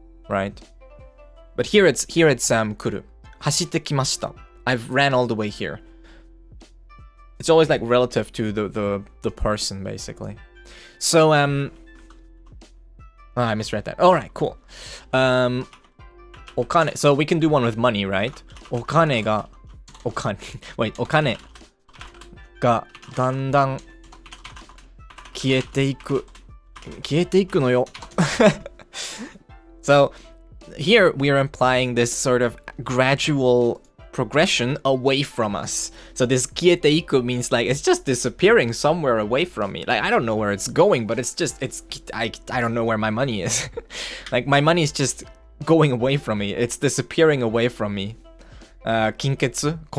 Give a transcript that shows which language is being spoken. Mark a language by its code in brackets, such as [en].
[en] Right? But here it's kuru. [ja] 走ってきました. [en] I've ran all the way here. It's always like relative to the person, basically. So, oh, I misread that. Alright, cool. お金. So we can do one with money, right? お金が Wait, [ja] お金がだんだん消えていくのよ. [en] So, here we are implying this sort of gradual progression away from us. So this Te-Iku means like it's just disappearing somewhere away from me. Like I don't know where it's going, but I don't know where my money is. Like my money is just going away from me. It's disappearing away from me. Kinketsu?